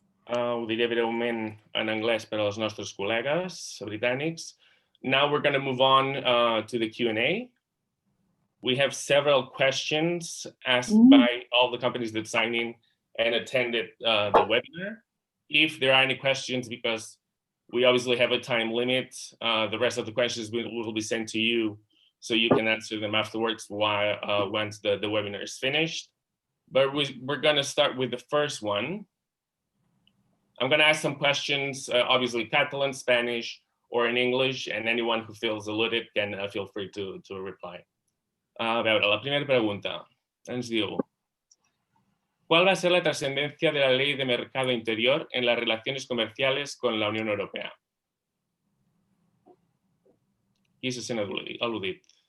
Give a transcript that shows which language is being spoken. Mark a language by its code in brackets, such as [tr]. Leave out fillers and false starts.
[ca] Ho diré breument en anglès per als nostres col·legues britànics. [en] Now we're going to move on to the Q&A. We have several questions asked by all the companies that signed in and attended the webinar. If there are any questions, because we obviously have a time limit, the rest of the questions will be sent to you so you can answer them afterwards once the webinar is finished. But we're going to start with the first one. I'm going to ask some questions, obviously Catalan, Spanish, or in English, and anyone who feels alluded can feel free to reply. [ca] A veure, la primera pregunta ens diu: [es] ¿cuál va a ser la trascendencia de la Ley de Mercado Interior en las relaciones comerciales con la Unión Europea? [ca] Qui se sent al·ludit?